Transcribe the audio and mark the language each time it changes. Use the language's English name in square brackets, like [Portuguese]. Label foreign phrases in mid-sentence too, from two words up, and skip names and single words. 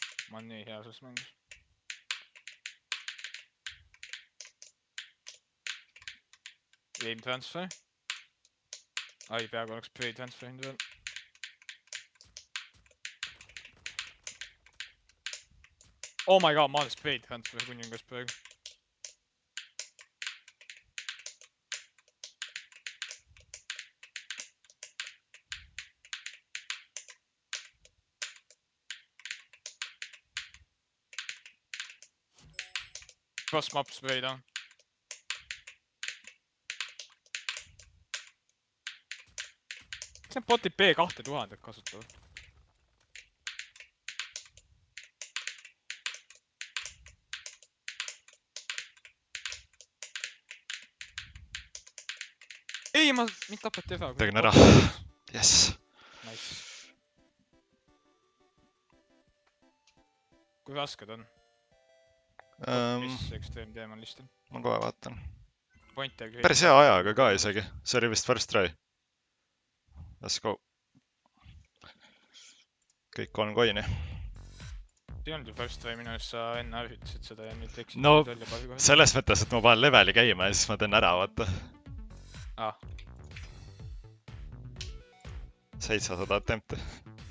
[Estonian] Ma olen nii hea selles mängus. [English] Aim transfer. [Estonian] Ai, peaaegu oleks [English] spray transfer [Estonian] hind veel. [English] Oh my god, [Estonian] ma olen [English] spray transfer [Estonian] kuningas praegu. [English] Cross map spray down. [Estonian] Kas need botid B2000 kasutavad? Ei, mind tapeti ära. Tegin ära. Yes. Nice. Kui rasked on? Mis extreme teema on listil? Ma kohe vaatan. Pointer... Päris hea ajaga ka isegi. See oli vist [English] first try. Let's go. [Estonian] Kõik 3 coin'i. See on ju [English] first try [Estonian] minu eest, sa enne ütlesid seda ja nüüd eksid. No, selles mõttes, et ma panen leveli käima ja siis ma teen ära, vaata. 700 attempti.